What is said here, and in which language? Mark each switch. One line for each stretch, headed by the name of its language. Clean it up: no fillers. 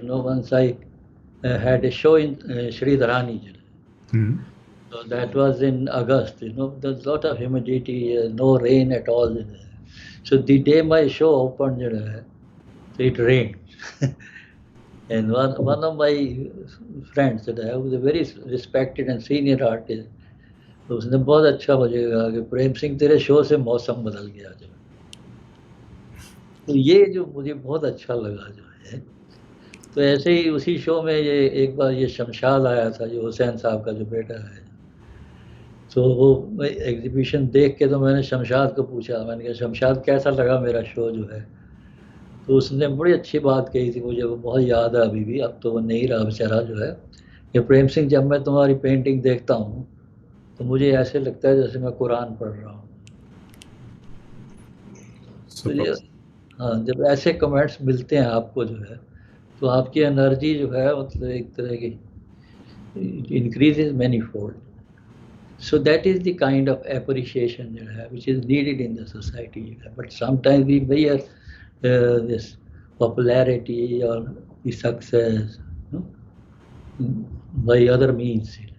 English: Once I had a show in Sridharani. So that was in August. There's a lot of humidity, no rain at all. So the day my show opened, so it rained. And one of my friends who was a very respected and senior artist,
Hindi: उसने बहुत अच्छा मुझे कहा कि प्रेम सिंह तेरे show से मौसम बदल गया जो तो ये जो मुझे बहुत अच्छा लगा जो है तो ऐसे ही उसी शो में ये एक बार ये शमशाद आया था, जो हुसैन साहब का जो बेटा है। तो वो एग्जीबिशन देख के तो मैंने शमशाद को पूछा, मैंने कहा शमशाद कैसा लगा मेरा शो जो है। तो उसने बड़ी अच्छी बात कही थी, मुझे वो बहुत याद है अभी भी, अब तो वो नहीं रहा बेचारा जो है, कि प्रेम सिंह जब मैं तुम्हारी पेंटिंग देखता हूँ तो मुझे ऐसे लगता है जैसे मैं कुरान पढ़ रहा हूँ। तो
English: Super.
Hindi: ये, हाँ, जब ऐसे कमेंट्स मिलते हैं आपको जो है, तो आपकी एनर्जी जो है मतलब एक तरह की
English: Increases many fold. So that is the kind of appreciation which is needed in the society. But sometimes we measure this popularity or the success, you know, by other means.